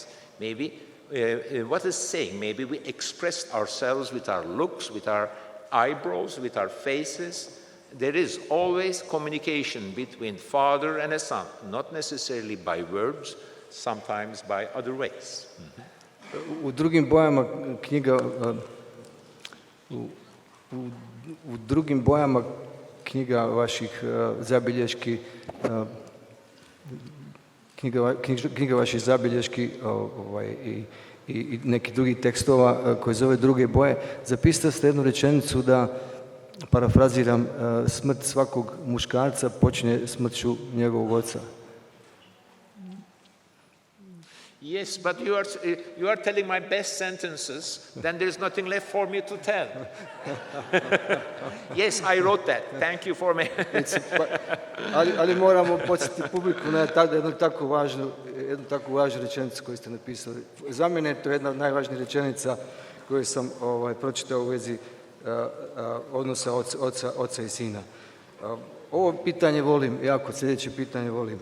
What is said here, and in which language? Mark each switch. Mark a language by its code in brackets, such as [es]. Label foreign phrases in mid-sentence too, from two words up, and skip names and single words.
[en] Maybe, what is saying? Maybe we express ourselves with our looks, with our eyebrows, with our faces. There is always communication between father and a son, not necessarily by words, sometimes by other ways. [hr] U drugim bojama knjiga u drugim bojama knjiga vaših zabilješki knjiga vaših zabilješki i neki drugih tekstova koji zove Druge boje, zapisali ste jednu rečenicu da, parafraziram, smrt svakog muškarca počinje smrću njegovog oca. [en] Yes, but you are telling my best sentences, then there's nothing left for me to tell. Yes, I wrote that. Thank you for me. [hr] ali moramo podsjetiti publiku na jednu tako važnu rečenicu koju ste napisali. Za mene je to jedna od najvažnijih rečenica koju sam pročitao u vezi odnosa oca i sina. Ovo pitanje volim, jako sljedeće pitanje volim.